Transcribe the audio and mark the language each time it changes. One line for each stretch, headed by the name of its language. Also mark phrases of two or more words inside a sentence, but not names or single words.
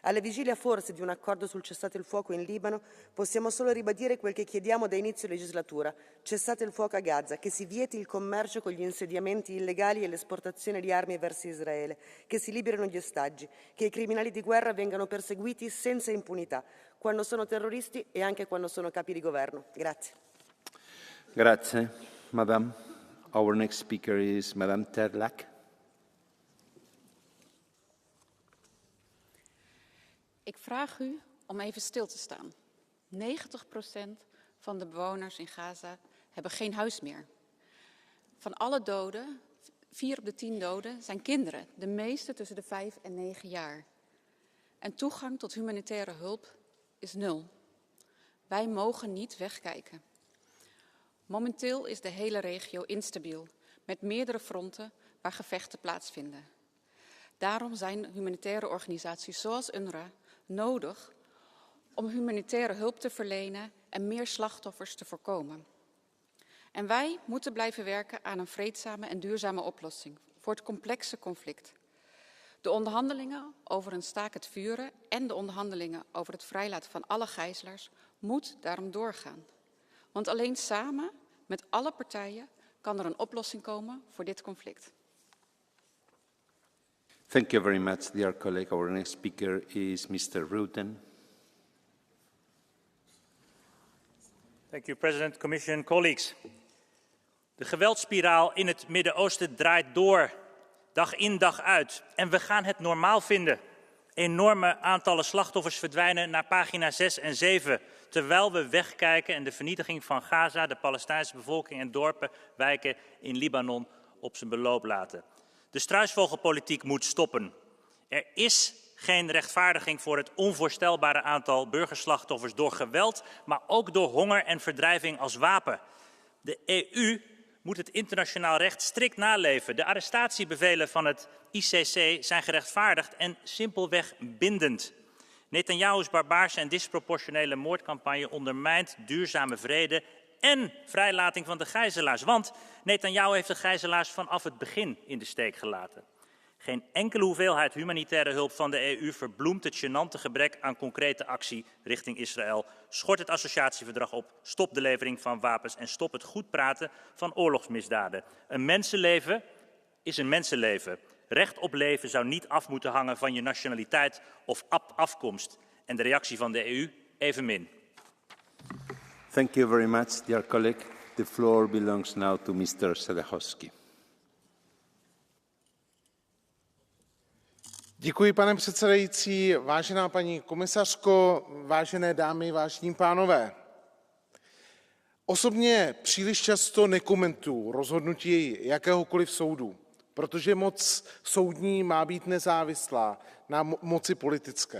Italian: Alla vigilia forse di un accordo sul cessate il fuoco in Libano, possiamo solo ribadire quel che chiediamo da inizio legislatura: cessate il fuoco a Gaza, che si vieti il commercio con gli insediamenti illegali e l'esportazione di armi verso Israele, che si liberino gli ostaggi, che i criminali di guerra vengano perseguiti senza impunità, quando sono terroristi e anche quando sono capi di governo. Grazie. Grazie,
English: Madam. Our next speaker is Madam Terlak.
Dutch: Ik vraag u om even stil te staan. 90% van de bewoners in Gaza hebben geen huis meer. Van alle doden, 4 op de 10 doden, zijn kinderen. De meeste tussen de 5 en 9 jaar. En toegang tot humanitaire hulp is 0. Wij mogen niet wegkijken. Momenteel is de hele regio instabiel, met meerdere fronten waar gevechten plaatsvinden. Daarom zijn humanitaire organisaties zoals UNRWA nodig om humanitaire hulp te verlenen en meer slachtoffers te voorkomen. En wij moeten blijven werken aan een vreedzame en duurzame oplossing voor het complexe conflict. De onderhandelingen over een staakt het vuren en de onderhandelingen over het vrijlaten van alle gijzelaars moet daarom doorgaan. Want alleen samen met alle partijen kan er een oplossing komen voor dit conflict.
English: Thank you very much, dear colleague. Our next speaker is Mr. Rutten. Thank you, President, Commission, colleagues.
Dutch: De geweldsspiraal in het Midden-Oosten draait door, dag in dag uit. En we gaan het normaal vinden. Enorme aantallen slachtoffers verdwijnen naar pagina 6 en 7... terwijl we wegkijken en de vernietiging van Gaza, de Palestijnse bevolking en dorpen, wijken in Libanon op zijn beloop laten. De struisvogelpolitiek moet stoppen. Er is geen rechtvaardiging voor het onvoorstelbare aantal burgerslachtoffers door geweld, maar ook door honger en verdrijving als wapen. De EU moet het internationaal recht strikt naleven. De arrestatiebevelen van het ICC zijn gerechtvaardigd en simpelweg bindend. Netanyahu's barbaarse en disproportionele moordcampagne ondermijnt duurzame vrede en vrijlating van de gijzelaars. Want Netanyahu heeft de gijzelaars vanaf het begin in de steek gelaten. Geen enkele hoeveelheid humanitaire hulp van de EU verbloemt het gênante gebrek aan concrete actie richting Israël. Schort het associatieverdrag op, stop de levering van wapens en stop het goed praten van oorlogsmisdaden. Een mensenleven is een mensenleven. Recht op leven zou niet af moeten hangen van je nationaliteit of afkomst. En de reactie van de EU evenmin.
English: Thank you very much, dear colleague. The floor belongs now to Mr. Sadechowski.
Czech: Děkuji, pane předsedající, vážená paní komisařko, vážené dámy, vážení pánové. Osobně příliš často nekomentuji rozhodnutí jakéhokoliv soudu, protože moc soudní má být nezávislá na moci politické.